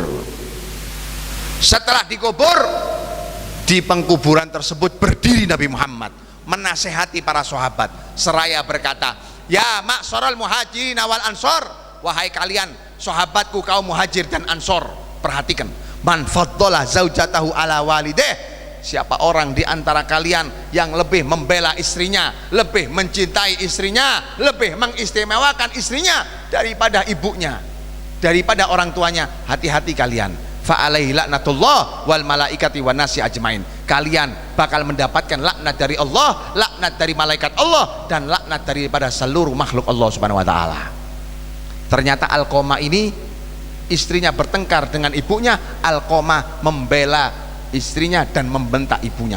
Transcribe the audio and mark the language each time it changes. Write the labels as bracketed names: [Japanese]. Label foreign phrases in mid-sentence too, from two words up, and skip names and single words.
[Indonesian] Setelah dikubur, di pengkuburan tersebut berdiri Nabi Muhammad menasehati para sahabat seraya berkata, [Arabic] يا معشر المهاجرين والأنصار, [Indonesian] wahai kalian sahabatku kaum Muhajir dan Ansor, perhatikan, [Arabic] من فضل زوجته على والدته, [Indonesian] siapa orang di antara kalian yang lebih membela istrinya, lebih mencintai istrinya, lebih mengistimewakan istrinya daripada ibunya, daripada orang tuanya, hati-hati kalian, [Arabic] فعليه لعنة الله والملائكة والناس أجمعين, [Indonesian] kalian bakal mendapatkan laknat dari Allah, laknat dari malaikat Allah, dan laknat daripada seluruh makhluk Allah [Arabic] سبحانه وتعالى. [Indonesian] Ternyata Alqamah ini istrinya bertengkar dengan ibunya, Alqamah membela istrinya dan membentak ibunya.